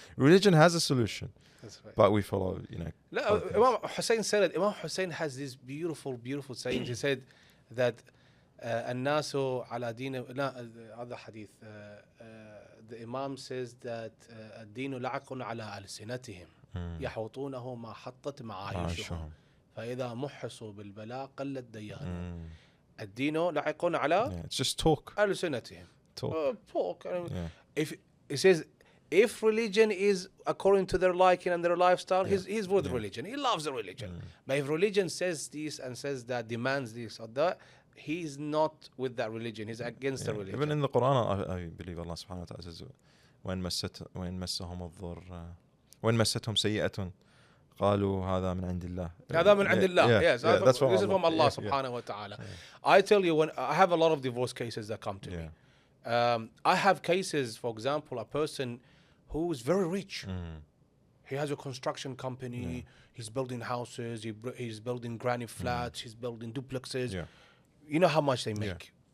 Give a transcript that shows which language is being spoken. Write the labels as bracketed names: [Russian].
[English] Religion has a solution. That's right. But we follow, Imam Hussein said it. Imam Hussein has this beautiful saying. He said that [Arabic] الناس على دين [English] other hadith. The Imam says that [Arabic] الدين لعق على ألسنتهم يحوطونه ما حطت معايشهم فإذا محصوا بالبلاء قلت ديانهم. الدين لعق على [English] it's just talk. [Arabic] ألسنتهم. Talk. [English] If it says, if religion is according to their liking and their lifestyle, he's with religion. He loves the religion. But if religion says this and says that, demands this or that, he's not with that religion. He's against the religion. Even in the Quran, I believe Allah subhanahu wa ta'ala says, [Arabic] وَإِن مَسَّهُمُ الضُّرَّ وإن مستهم سيئة قالوا هذا من عند الله. هذا من عند الله. [English] Yes, that's this is from Allah subhanahu wa ta'ala. I tell you, when I have a lot of divorce cases that come to me. I have cases, for example, a person who is very rich. He has a construction company. He's building houses. He's building granny flats. He's building duplexes. You know how much they make.